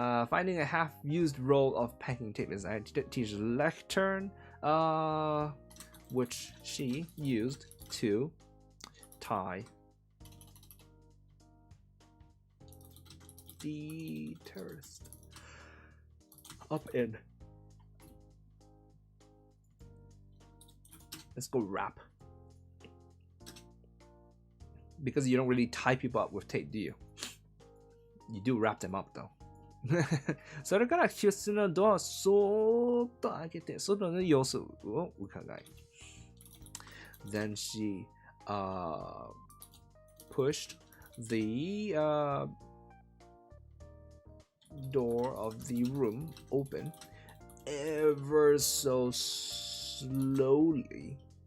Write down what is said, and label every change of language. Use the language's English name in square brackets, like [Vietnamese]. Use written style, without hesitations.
[English] Finding a half-used roll of packing tape is a teacher's lectern, which she used to tie the terrorist up in. Let's go wrap. Because you don't really tie people up with tape, do you? You do wrap them up though. [Japanese] それから教室のドアをそーっと開けて外の様子を伺い。 [English] Then she pushed the door of the room open ever so slowly.